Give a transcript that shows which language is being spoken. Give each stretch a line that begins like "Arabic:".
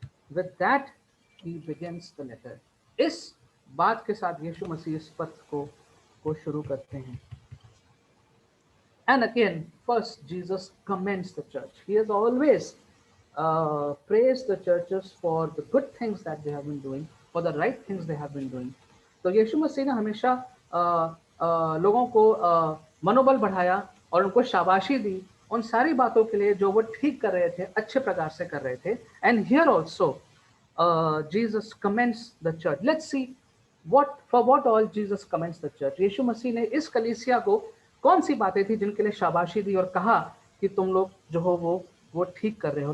English: With that, he begins the letter.
Hindi: इस बात के साथ यीशु मसीह इस पत्र को शुरू करते हैं.
English: And again, first Jesus commends the church. He has always praised the churches for the good things that they have been doing, for the right things they have been doing.
Hindi: तो यीशु मसीह ने हमेशा लोगों को मनोबल बढ़ाया और उनको शाबाशी दी उन सारी बातों के लिए जो वो ठीक कर रहे थे, अच्छे प्रकार से कर रहे थे.
English: And here also Jesus commends the church. Let's see for what all Jesus commends the church.
Hindi: यीशु मसीह ने इस कलीसिया को कौन सी बातें थी जिनके लिए शाबाशी दी और कहा कि तुम लोग जो हो वो ठीक कर रहे हो.